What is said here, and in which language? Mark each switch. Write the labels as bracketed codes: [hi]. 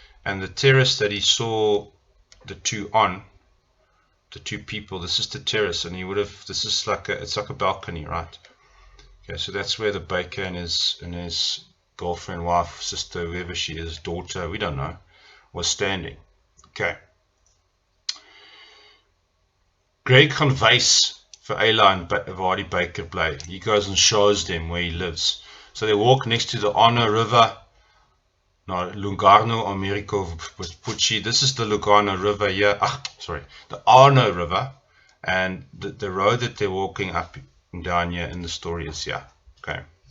[en] And the terrace that he saw the two people, this is the terrace, and he would have, this is like it's like a balcony, right? Okay, so that's where the baker and his girlfriend, wife, sister, whoever she is, daughter, we don't know, was standing. Okay. [af] Greg gaan wys vir Ayla and waar die baker bly. [en] He goes and shows them where he lives. So they walk next to the Arno River. No, Lugano, Americo Vespucci. This is the Lugano River here. The Arno River. And the road that they're walking up and down here in the story is here. Okay.